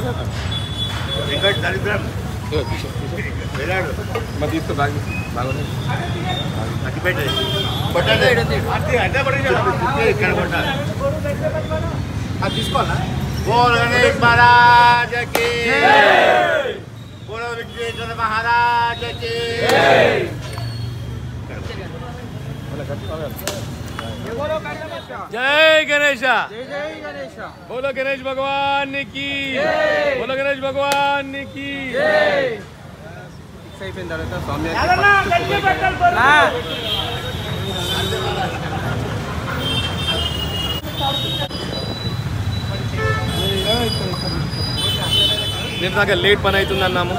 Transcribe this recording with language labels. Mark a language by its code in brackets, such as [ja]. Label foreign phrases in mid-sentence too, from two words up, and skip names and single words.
[te] మరి తీసుకో బాగా తీసుకోవాలా? [hi] बोल गणेश महाराज की बोलो विघ्नेश्वर महाराज की जय गणेश जय जय गणेश बोलो गणेश भगवान की बोलो गणेश भगवान की [te] అయిపోయిన తర్వాత స్వామి నేను దాకా లేట్ పని అవుతుంది అన్నాము.